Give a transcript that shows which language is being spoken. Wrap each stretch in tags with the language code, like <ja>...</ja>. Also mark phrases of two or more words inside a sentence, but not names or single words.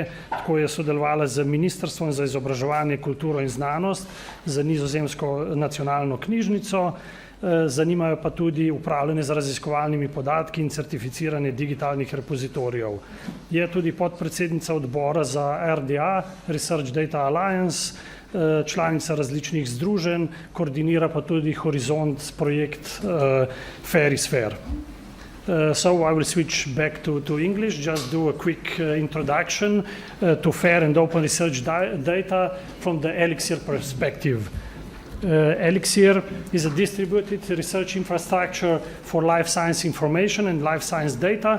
<sl>Tako je sodelovala z Ministrstvom za izobraževanje, kulturo in znanost, za Nizozemsko nacionalno knjižnico, zanimajo pa tudi upravljanje z raziskovalnimi podatki in certificiranje digitalnih repozitorijev. Je tudi podpredsednica odbora za RDA, Research Data Alliance, članica različnih združenj, koordinira pa tudi Horizont projekt Fair is Fair.</sl> <en>So I will switch back to English, just do a quick introduction to fair and open research data from the Elixir perspective. Elixir is a distributed research infrastructure for life science information and life science data.</en>